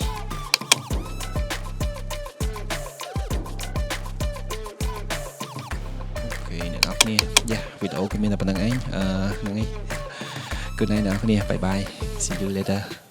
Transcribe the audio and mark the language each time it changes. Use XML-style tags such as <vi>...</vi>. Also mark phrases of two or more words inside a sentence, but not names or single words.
<km>អ្នកនរគ្នាយ៉ាវីដេអូគឺមានតែប៉ុណ្្នឹងឯងហ្នឹងឯង</km> <en>good night</en> <km>អ្នកនរគ្នា</km> <en>bye bye see you later</en>